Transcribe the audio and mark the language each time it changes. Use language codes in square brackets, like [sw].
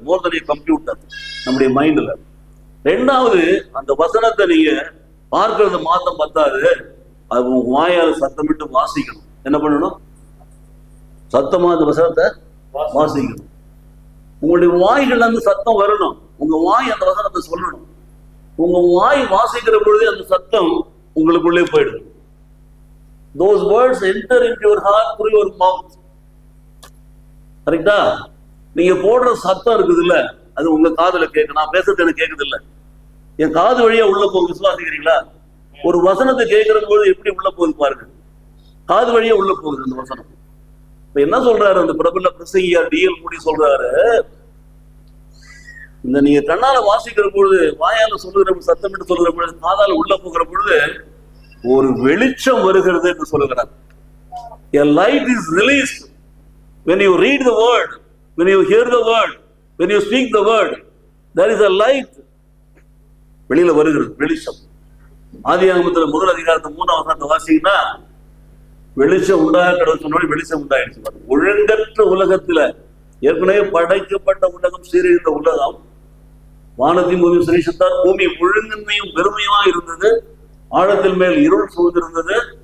[en] more than a computer [ta] நம்முடைய மைண்ட்ல. ரெண்டாவது, அந்த வசனத்தை நீங்க பார்க்கறது மாத்தம் பத்தாது, அது உங்க வாயால சத்தமிட்டு வாசிக்கணும். என்ன பண்ணணும்? சத்தமா அந்த வசனத்தை வாசிக்கணும். உங்களுடைய வாய்கள் அந்த சத்தம் வரணும். உங்க வாய் அந்த வசனத்தை சொல்லணும். உங்க வாய் வாசிக்கிற பொழுது அந்த சத்தம் உங்களுக்குள்ளே போயிடும். [en] Those words enter into your heart through your mouth. [ta] கரெக்டா? நீங்க போடுற சத்தம் இருக்குது இல்ல, அது உங்க காதுல கேட்க. நான் பேசுறது எனக்கு கேட்குது இல்ல, என் காது வழியா உள்ள போகுது. விசுவாசிக்கிறீங்களா? ஒரு வசனத்தை கேட்கிற போது எப்படி உள்ள போகுது பாருங்க. காது வழியா உள்ள போகுது அந்த வசனம். இப்ப என்ன சொல்றாரு அந்த பிரபல பிரசங்கியார் டிஎல் மூடி சொல்றாரு, இந்த நீங்க கண்ணால வாசிக்கிற பொழுது, வாயால சொல்லுகிற சத்தமிட்டு சொல்லுகிற பொழுது, காதால உள்ள போகிற பொழுது ஒரு வெளிச்சம் வருகிறது என்று சொல்லுகிறார். [en] A light is released when you read the word, when you hear the word, when you speak the word. There is a light. [ta] வெளியில வருகிறது வெளிச்சம். ஆதியாகமத்துல 1 அதிகாரத்தை 3ஆம் வசனத்தை வாசிங்கன்னா, வெளிச்சம் உண்டாக கடவுள் சொன்ன வெளிச்சம் உண்டாயிடுச்சு. ஒழுங்கற்ற உலகத்துல, ஏற்கனவே படைக்கப்பட்ட உலகம், சீரழிந்த உலகம், வானத்தையும் பூமி சிருஷ்டித்தார். பூமி ஒழுங்கின்மையும் பெருமையுமா இருந்தது. ஆழத்தில் மேல் இருள் சூழ்ந்திருந்தது.